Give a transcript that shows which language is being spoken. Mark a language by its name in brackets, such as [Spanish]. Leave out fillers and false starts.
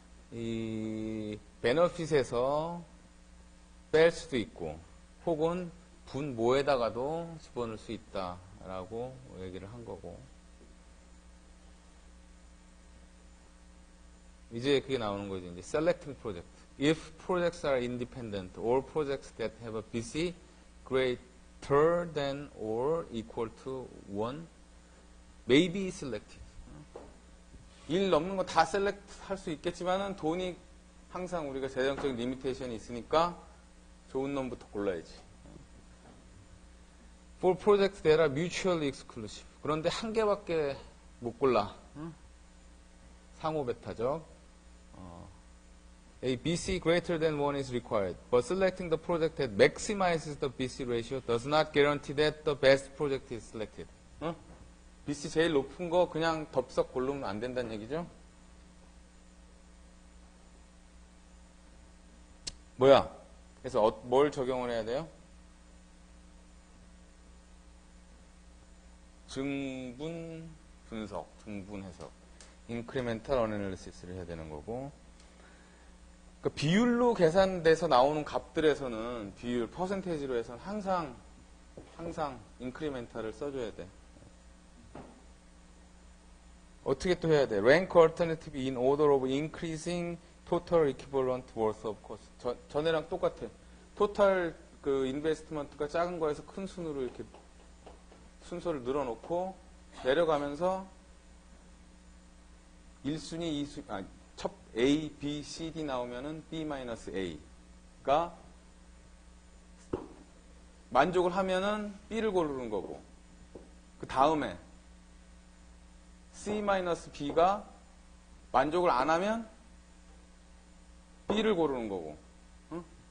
[Korean] 이 베너핏에서 뺄 수도 있고 혹은 분모에다가도 집어넣을 수 있다라고 얘기를 한 거고 이제 그게 나오는 거지. 이제 [English] selecting project. If projects are independent, all projects that have a BC greater than or equal to 1 may be selected. [Korean] 1 넘는 거 다 셀렉트 할 수 있겠지만은 돈이 항상 우리가 재정적인 리미테이션이 있으니까 좋은 놈부터 골라야지. [English] For projects that are mutually exclusive. [Korean] 그런데 한 개밖에 못 골라. 상호 배타적. [English] A BC greater than 1 is required, but selecting the project that maximizes the BC ratio does not guarantee that the best project is selected. [Korean] BC 제일 높은 거 그냥 덥석 고르면 안 된다는 얘기죠? 뭐야? 그래서 뭘 적용을 해야 돼요? 증분 분석, 증분 해석, incremental analysis를 해야 되는 거고, 그러니까 비율로 계산돼서 나오는 값들에서는 비율, 퍼센테이지로 해서는 항상 incremental을 써줘야 돼. 어떻게 또 해야 돼? [English] rank alternative in order of increasing total equivalent worth of cost. [Korean] 전에랑 똑같아. 토탈 그 인베스트먼트가 작은 거에서 큰 순으로 이렇게 순서를 늘어놓고 내려가면서 1순위, 2순위, 첫 A, B, C, D 나오면은 B-A가 만족을 하면은 B를 고르는 거고, 그 다음에 C-B가 만족을 안 하면 B를 고르는 거고, 응?